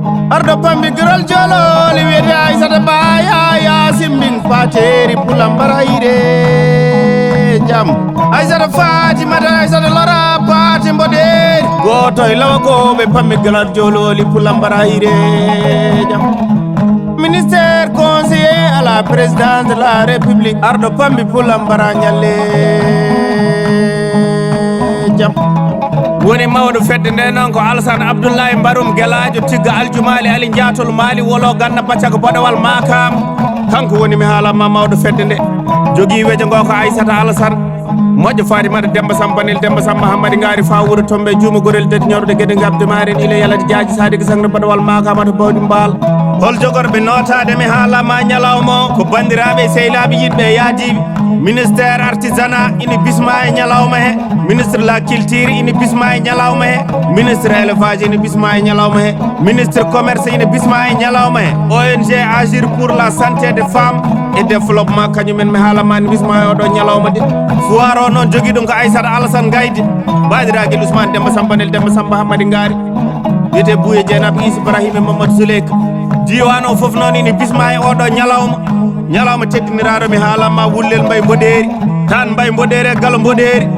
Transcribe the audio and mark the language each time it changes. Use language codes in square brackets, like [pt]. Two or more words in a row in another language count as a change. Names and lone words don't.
[ff] Arɗo pambi girol jololi wiyete Aissata Ba Yaya Simbing Pateri Pulambara Ire jam. Aissata Fatimata Aissata Lora Pati Mboɗeri. Goto e lawa ko ɓe pambi girol jololi Pulambara Ire jam. [fr] Ministère conseiller à la présidence de la République. [ff] Arɗo pambi Pulambara ñalle jam. Woni mawɗo fedde nde noon ko Alassane Abdoulaye Mbarum Guelajo Tigga Aljumali Ali Jatol Mali Wolo Ganna Bacca ko Boɗowal Makam. Kanko woni mi haalama mawɗo fedde nde. Jogui wejo ngo ko Aissata Alassane. Moƴƴo Fatimata Demba Samba Nel Demba Samba Hamadi Ngari fa wuuro Tombe Juuma Gorel Dadi Ñawrude Guédé Gabde Maren Ile Yaladi Diadji Sadiga Sangre Baɗowal Makama to Bawdi Mbal. Hol jogorɓe notade mi haalama ñalawma o ko bandiraɓe, sehilaɓe, yidɓe, yaadiɓe. [fr] Ministére artisanat [ff] ina bisma e ñalawma he. [fr] Ministre de la culture [ff] ina bisma e ñalawma he. [fr] Ministre élevage [ff] ina bisma e ñalawma he. [fr] Ministre commerce [ff] ina bisma e ñalawma he. [fr] O N G Agir pour la santé des femmes et développement [ff] kañumen mi haalama ina bisma e oɗo ñalawma de. Foire o noon jogui ɗum ko Aissata Alassane Gaydi. Badiraguel Ousmane Demba Samba Nel Demba Samba Hamadi Ngari. Wiyete Bouye Dieynaba Issa Ibrahima Mamadou Souleyka. Diwan o foof noon ina bisma e oɗo ñalawma. Ñalawma teddiniraɗo mi haalama Wullel Mbaye Mboɗeri. Tan Mbaye Mboɗeri e Galo Mboɗeri.